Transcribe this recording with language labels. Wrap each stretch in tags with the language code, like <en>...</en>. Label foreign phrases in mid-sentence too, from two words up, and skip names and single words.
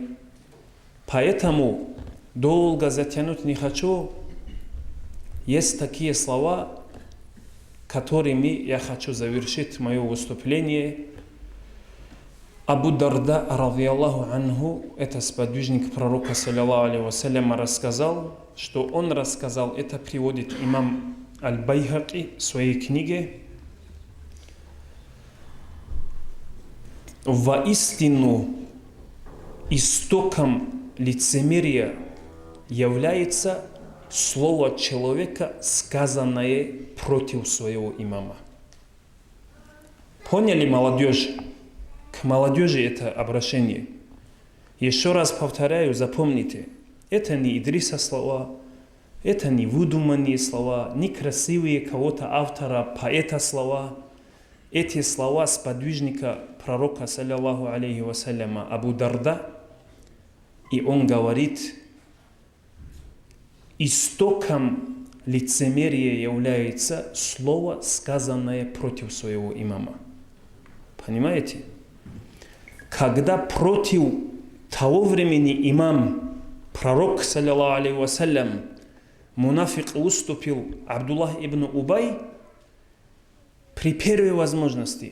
<ru>Поэтому долго затянуть не хочу. Есть такие слова, которыми я хочу завершить мое выступление. Абу Дарда,</ru> <ar>رضي الله عنه,</ar> <ru>это сподвижник пророка,</ru> <ar>صلى الله عليه وسلم,</ar> <ru>рассказал, что он рассказал, это приводит имам Аль-Байхаки в своей книге. Воистину истоком лицемерия является слово человека, сказанное против своего имама. Поняли, молодежь? К молодежи это обращение. Еще раз повторяю, запомните, это не Идриса слова, это не выдуманные слова, не красивые кого-то автора, поэта слова. Эти слова сподвижника пророка,</ru> <ar>صلى الله عليه وسلم, Абу Дарда,</ar> <ru>и он говорит, истоком лицемерия является слово, сказанное против своего имама. Понимаете? Когда против того времени имам, пророк,</ru> <ar>صلى الله عليه وسلم,</ar> <ru>мунафик выступил Абдуллах ибн Убай, при первой возможности.</ru>